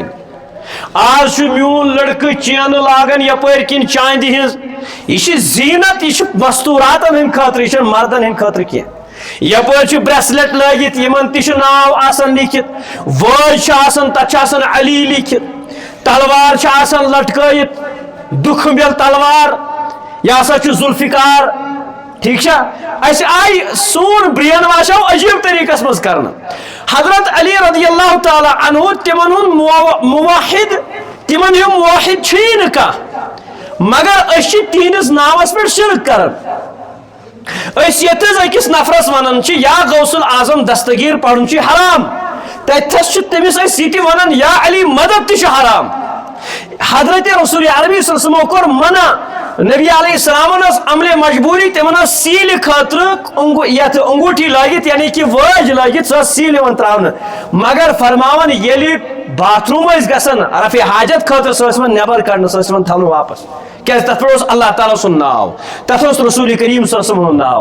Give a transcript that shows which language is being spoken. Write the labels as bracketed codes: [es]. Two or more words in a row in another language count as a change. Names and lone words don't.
[ks] آج چھُ میون لڑکہٕ چینہٕ لاگان یپٲرۍ کِنۍ چاندِ ہِنٛز، یہِ چھِ زیٖنت، یہِ چھِ مستوٗراتن ہٕنٛدۍ خٲطرٕ، یہِ چھنہٕ مردن ہٕنٛدۍ خٲطرٕ کینٛہہ. یپٲرۍ چھُ بریسلیٹ لٲگِتھ، یِمن تہِ چھُ ناو آسان لیکھِتھ، وٲج چھِ آسان، تتھ چھُ آسان علی لیکھِتھ، تلوار چھِ آسان لٹکٲیِتھ، دُکھٕ بیل تلوار، یہِ ہسا چھُ ذوالفقار. ٹھیک چھا؟ اس آئی سون [en] brainwash [ks] آو عجیب طریقس مز کرنا. حضرت علی [ar] رضی اللہ تعالی عنہ [ks] تمن موحد، تمن ہم موحد چھی نہ کانٛہہ، مگر اس تہندس ناوس پہ شرک کران. اس یتس أکس نفرس ونان [ar] یا غوث العظم [ks] دستگیر پڑھن حرام، تتس تمس یہ تہ ونان [ur] یا علی مدد [ks] تہ حرام. حضرت رسول عربی [ar] صلی اللہ علیہ وسلم [ks] کور منع. نبی [ar] علیہ السلام [ks] عملِ مجبوری تمن سیل خاطر یت انگوٹھی لگت، یعنی کہ وٲج لگت، سۄ سیل یوان تراونہٕ. مگر فرماون ییٚلہِ باتھ روم ٲسۍ گژھان رفع حاجت خاطر، سۄ ٲسۍ یِوان نٮ۪بر کڑنہٕ، سۄ ٲسۍ یِوان تھاونہٕ واپس. کیازِ تتھ پٮ۪ٹھ اوس اللہ تعالیٰ سُنٛد ناو، تتھ اوس رسول کریم [ar] صلی اللہ علیہ وسلم [ks] ناو.